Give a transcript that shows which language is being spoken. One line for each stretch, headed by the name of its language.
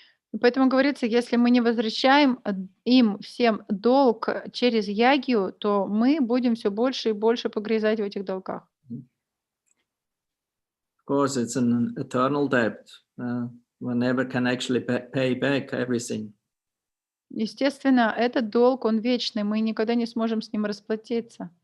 Russian: И поэтому говорится, если мы не возвращаем им всем долг через ягью, то мы будем все больше и больше погрязать в этих долгах.
English: Of course, it's an eternal debt. One never can actually pay back everything.
Russian: Естественно, этот долг, он вечный, мы никогда не сможем с ним расплатиться.